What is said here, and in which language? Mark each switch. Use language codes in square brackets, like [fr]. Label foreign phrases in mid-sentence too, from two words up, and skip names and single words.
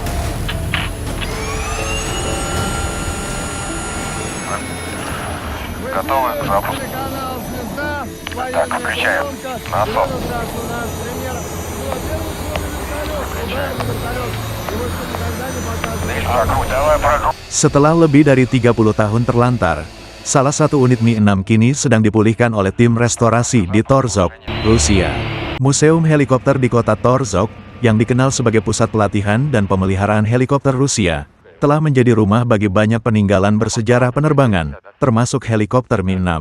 [ru] Готовы к запуску. Так, включаем. Насос. Давай прогрузку. [id] Setelah lebih dari 30 tahun terlantar, salah satu unit Mi-6 kini sedang dipulihkan oleh tim restorasi di Torzhok, Rusia. Museum helikopter di kota Torzhok, yang dikenal sebagai pusat pelatihan dan pemeliharaan helikopter Rusia, telah menjadi rumah bagi banyak peninggalan bersejarah penerbangan, termasuk helikopter Mi-6.